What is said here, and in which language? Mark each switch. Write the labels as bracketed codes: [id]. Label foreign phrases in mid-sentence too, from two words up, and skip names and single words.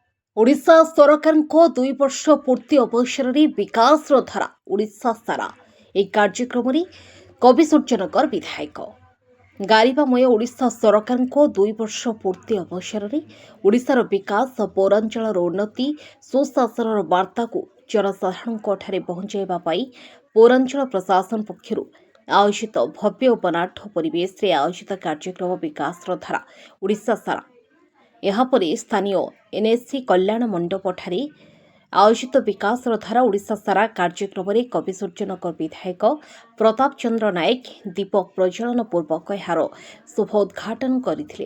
[or] ଓଡିଶା ସରକାରକୋ 2 ବର୍ଷ ପୂର୍ତ୍ତି ଅବସରରେ ବିକାଶର ଧାରା ଓଡିଶା ସାରା ଏହି କାର୍ଯ୍ୟକ୍ରମରେ କବି ସୂର୍ଯ୍ୟନଗର ବିଧାୟକ ଗାରିବାମୟ ଓଡିଶା ସରକାରଙ୍କ 2 ବର୍ଷ ପୂର୍ତ୍ତି ଅବସରରେ ଓଡିଶାର ବିକାଶ ପୌରାଞ୍ଚଳର ଉନ୍ନତି ସୁଶାସନର ବାର୍ତ୍ତାକୁ ଜନସାଧାରଣଙ୍କଠାରେ ପହଞ୍ଚାଇବା ପାଇଁ ପୌରାଞ୍ଚଳ ପ୍ରଶାସନ ପକ୍ଷରୁ ଆୟୋଜିତ ଭବ୍ୟ ଓ ବନାଢ୍ୟ ପରିବେଶରେ ଆୟୋଜିତ କାର୍ଯ୍ୟକ୍ରମ ବିକାଶର ଧାରା ଓଡିଶା ସାରା ଏହାପରେ ସ୍ଥାନୀୟ ଏନ୍ଏସି କଲ୍ୟାଣ ମଣ୍ଡପଠାରେ ଆୟୋଜିତ ବିକାଶର ଧାରା ଓଡ଼ିଶା ସାରା କାର୍ଯ୍ୟକ୍ରମରେ କବି ସୂର୍ଯ୍ୟନଗର ବିଧାୟକ ପ୍ରତାପ ଚନ୍ଦ୍ର ନାୟକ ଦୀପ ପ୍ରଜ୍ୱଳନ ପୂର୍ବକ ଏହାର ଶୁଭ ଉଦ୍ଘାଟନ କରିଥିଲେ।